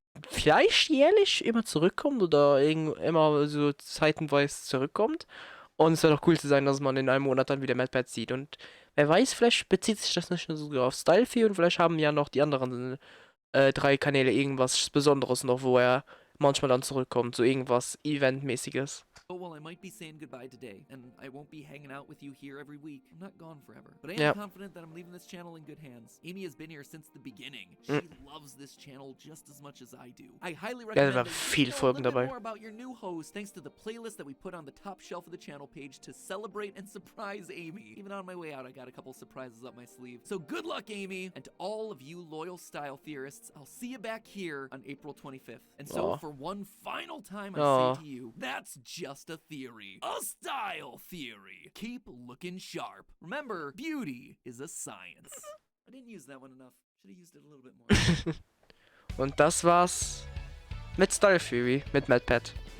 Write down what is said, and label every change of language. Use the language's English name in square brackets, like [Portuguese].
[German] Vielleicht jährlich immer zurückkommt oder immer so zeitenweise zurückkommt. Und es wird auch cool zu sein, dass man in einem Monat dann wieder Matpat sieht. Und wer weiß, vielleicht bezieht sich das nicht nur so auf Style Theory und vielleicht haben ja noch die anderen 3 Kanäle irgendwas Besonderes noch, wo er manchmal dann zurückkommt. So irgendwas Eventmäßiges. [English] while I might be saying goodbye today, and I won't be hanging out with you here every week, I'm not gone forever. But I am confident that I'm leaving this channel in good hands. Amy has been here since the beginning. She loves this channel just as much as I do. I highly recommend that you know a little bit more about your new host thanks to the playlist that we put on the top shelf of the channel page to celebrate and surprise Amy. Even on my way out, I got a couple surprises up my sleeve. So good luck, Amy, and to all of you loyal style theorists, I'll see you back here on April 25th. And so for one final time, I say to you, that's just a theory. A style theory. Keep looking sharp. Remember, beauty is a science. I didn't use that one enough. Should have used it a little bit more. [German] Und das war's mit Style Theory, mit Matpat.